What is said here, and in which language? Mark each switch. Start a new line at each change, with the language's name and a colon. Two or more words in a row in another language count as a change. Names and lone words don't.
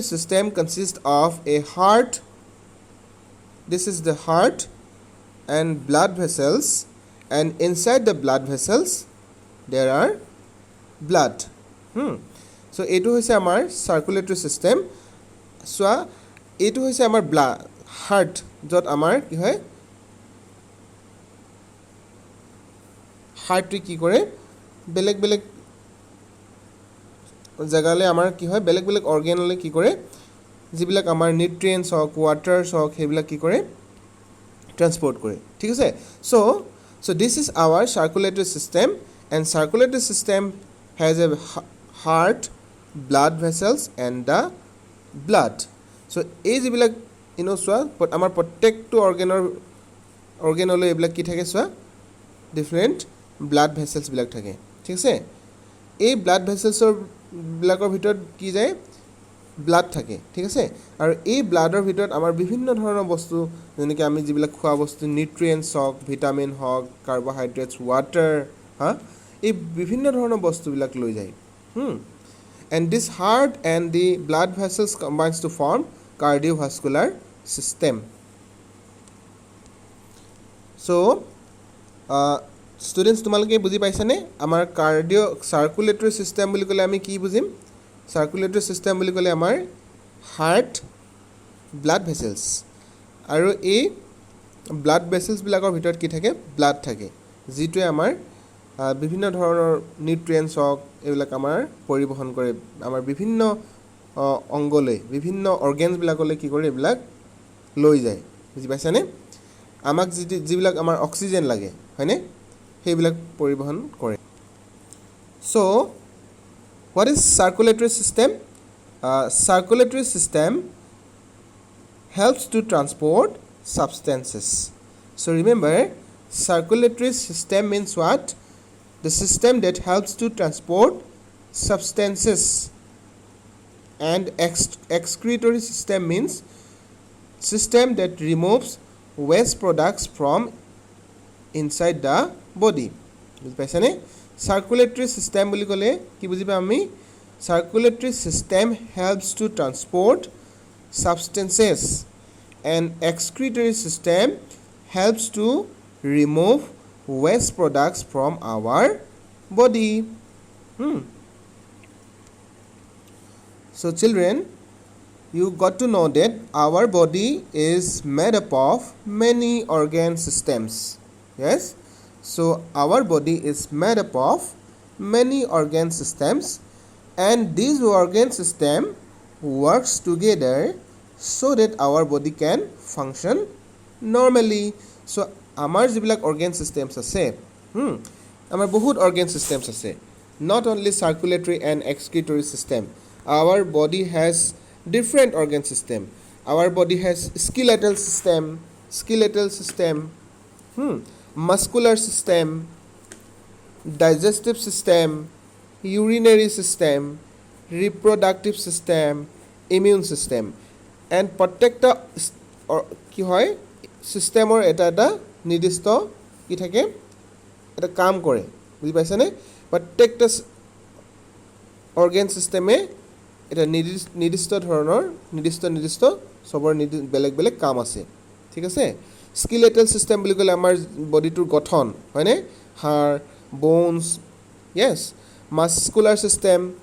English: system consists of a heart this is the heart and blood vessels and inside the blood vessels there are blood so
Assamese: এইটো হৈছে আমাৰ
English: circulatory system
Assamese: so এইটো হৈছে আমাৰ
English: blood heart
Assamese: য'ত আমাৰ কি হয় heart কি কৰে বেলেগ জাগালৈ আমাৰ কি হয় বেলেগ organলৈ কি কৰে যিবিলাক আমাৰ নিউট্ৰিয়েণ্টছ হওক ৱাটাৰছ হওক সেইবিলাক কি কৰে ট্ৰান্সপৰ্ট কৰে ঠিক আছে so
English: this is our circulatory system and circulatory system has a heart blood vessels and the blood so
Assamese: এই যিবিলাক চোৱা আমাৰ প্ৰত্যেকটো অৰ্গেনলৈ এইবিলাক কি থাকে চোৱা
English: different blood vessels
Assamese: বিলাক থাকে ঠিক আছে এই
English: blood vesselsৰ
Assamese: বিলাকৰ ভিতৰত কি যায় ব্লাড থাকে ঠিক আছে আৰু এই ব্লাডৰ ভিতৰত আমাৰ বিভিন্ন ধৰণৰ বস্তু যেনেকৈ আমি যিবিলাক খোৱা বস্তু নিউট্ৰিয়েণ্টছ হওক ভিটামিন হওক
English: carbohydrates water
Assamese: এই বিভিন্ন ধৰণৰ বস্তুবিলাক লৈ যায়
English: and this heart and the blood vessels combines to form cardiovascular system so students
Assamese: তোমালোকে বুজি পাইছানে আমাৰ
English: circulatory system
Assamese: বুলি ক'লে আমি কি বুজিম
English: circulatory system
Assamese: বুলি ক'লে আমাৰ
English: heart blood vessels
Assamese: আৰু এই
English: blood vessels
Assamese: বিলাকৰ ভিতৰত কি থাকে blood থাকে যিটোৱে আমাৰ বিভিন্ন ধৰণৰ নিউট্ৰিয়েণ্টছ হওক এইবিলাক আমাৰ পৰিবহন কৰে আমাৰ বিভিন্ন অংগলৈ বিভিন্ন অৰ্গেনছবিলাকলৈ কি কৰে এইবিলাক লৈ যায় বুজি পাইছানে আমাক যিবিলাক আমাৰ অক্সিজেন লাগে হয়নে সেইবিলাক পৰিবহন কৰে
English: so what is circulatory system circulatory system helps to transport substances so remember circulatory system means what the system that helps to transport substances and excretory system means system that removes waste products from inside the body
Assamese: বুজি পাইছানে
English: circulatory system
Assamese: বুলি ক'লে কি বুজিবা আমি
English: circulatory system helps to transport substances and excretory system helps to remove waste products from our body so children you got to know that our body is made up of many organ systems yes so our body is made up of many organ systems and these organ system works together so that our body can function normally so
Assamese: আমাৰ যিবিলাক
English: organ systems
Assamese: আছে আমাৰ বহুত
English: organ systems আছে not only circulatory and excretory system our body has different organ system our body has skeletal system muscular system digestive system urinary system reproductive system immune system and প্ৰত্যেকটা
Assamese: কি হয় সিস্টেমৰ এটা নিৰ্দিষ্ট কি থাকে এটা কাম কৰে বুজি পাইছানে প্ৰত্যেকটা
English: organ systemে
Assamese: এটা নিৰ্দিষ্ট ধৰণৰ নিৰ্দিষ্ট সবৰ বেলেগ বেলেগ কাম আছে ঠিক আছে
English: skeletal system
Assamese: বুলি ক'লে আমাৰ বডিটোৰ গঠন হয়নে হাড় বোনছ yes
English: muscular system